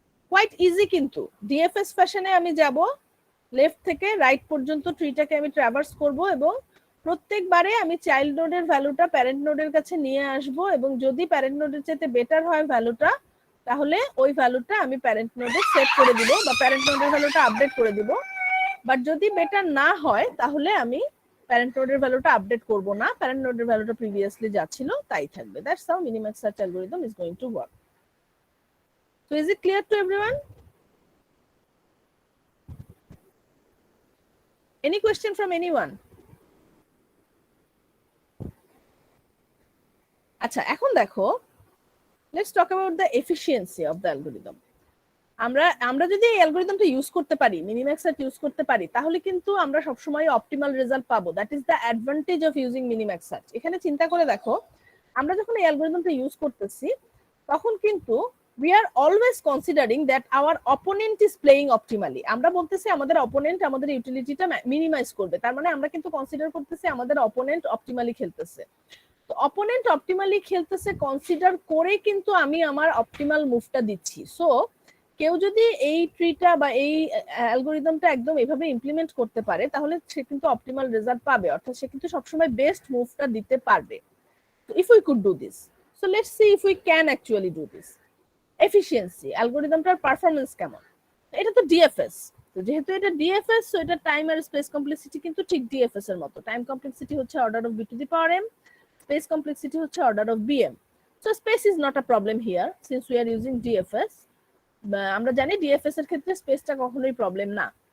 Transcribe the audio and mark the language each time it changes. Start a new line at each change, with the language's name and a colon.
English: quite easy,
Bangla: কিন্তু DFS ফ্যাশনে আমি যাব, লেফট থেকে রাইট পর্যন্ত ট্রিটাকে আমি ট্রাভার্স করব, এবং প্রত্যেকবারে আমি চাইল্ড নোডের ভ্যালুটা প্যারেন্ট নোডের কাছে নিয়ে আসব, এবং যদি প্যারেন্ট নোডের চাইতে বেটার হয় ভ্যালুটা, তাহলে ওই ভ্যালুটা আমি প্যারেন্ট নোডে সেট করে দিব, বা প্যারেন্ট নোডের ভ্যালুটা আপডেট করে দিব। বাট যদি বেটার না হয় তাহলে আমি প্যারেন্ট নোডের ভ্যালুটা আপডেট করব না, প্যারেন্ট নোডের ভ্যালুটা প্রিভিয়াসলি যা ছিল তাই থাকবে।
English: That's how minimax search algorithm is going to work. So is it clear to everyone? Any question from anyone?
Bangla: আচ্ছা, এখন দেখো,
English: let's talk about the efficiency of the algorithm.
Bangla: আমরা যদি এই অ্যালগরিদমটা ইউজ করতে পারি, মিনিম্যাক্স সার্চ ইউজ করতে পারি, তাহলে কিন্তু আমরা সবসময় অপটিমাল রেজাল্ট পাবো।
English: That is the advantage of using minimax search.
Bangla: এখানে চিন্তা করে দেখো, আমরা যখন এই অ্যালগরিদমটা ইউজ করতেছি তখন কিন্তু we are always considering that our opponent is playing optimally. আমরা বলতেছি আমাদের অপোনেন্ট আমাদের ইউটিলিটিটা মিনিমাইজ করবে, তার মানে আমরা কিন্তু কনসিডার করতেছি আমাদের অপোনেন্ট অপটিমালি খেলতেছে। তো অপোনেন্ট অপটিমালি খেলতেছে কনসিডার করে কিন্তু আমি আমার অপটিমাল মুভটা দিচ্ছি। সো কেউ যদি এই ট্রিটা বা এই অ্যালগরিদমটা একদম এভাবে ইমপ্লিমেন্ট করতে পারে তাহলে সে কিন্তু অপটিমাল রেজাল্ট পাবে, অর্থাৎ সে কিন্তু সবসময় বেস্ট মুভটা দিতে পারবে।
English: So if we could do this, so let's see if we can actually do this.
Bangla: Efficiency, অ্যালগরিদমটার performance কেমন? এটা তো ডিএফএস, তো যেহেতু এটা ডিএফএস সো এটা টাইম আর স্পেস কমপ্লেক্সিটি কিন্তু ঠিক ডিএফএস এর মতো। টাইম কমপ্লেক্সিটি হচ্ছে order of B to the power M, space complexity হচ্ছে order of BM.
English: So space is not a problem here since we are using DFS.
Bangla: আমরা জানি DFS এর ক্ষেত্রে স্পেসটা কখনোই প্রবলেম না।